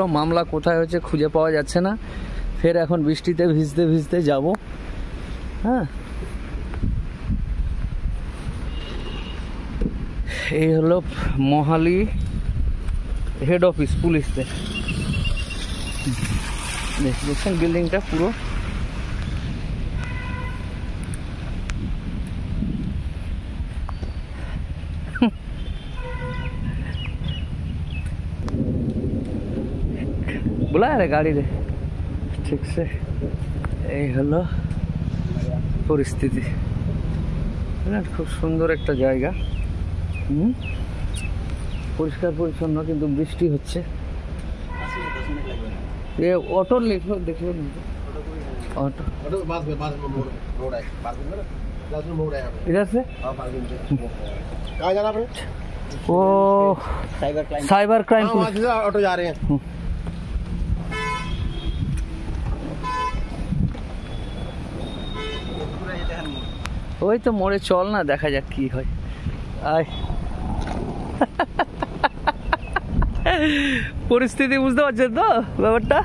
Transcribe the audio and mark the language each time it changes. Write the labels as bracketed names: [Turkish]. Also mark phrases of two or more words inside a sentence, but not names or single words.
[Bangla] মামলা কোথায় হয়েছে খুঁজে পাওয়া যাচ্ছে না। ফের এখন বৃষ্টিতে ভিজতে ভিজতে যাব। হ্যাঁ, এই হলো মোহালি হেড অফিস পুলিশদের। দেখছেন বিল্ডিংটা পুরো। [Hindi] बुलाया रे गाड़ी रे ठीक से। [Bangla] এই হলো পরিস্থিতি। খুব সুন্দর একটা জায়গা, পরিষ্কার পরিচ্ছন্ন, কিন্তু বৃষ্টি হচ্ছে। [Hindi] ये ऑटो लिखो, देखो ऑटो इधर से कहाँ जाना आपने? वो [English] cyber crime [Hindi] ऑटो जा रहे हैं। [Bangla] ওই তো মোড়ে চল না, দেখা যাক কি হয়। আয় পরিস্থিতি বুঝতে পারছেন তো ব্যাপারটা?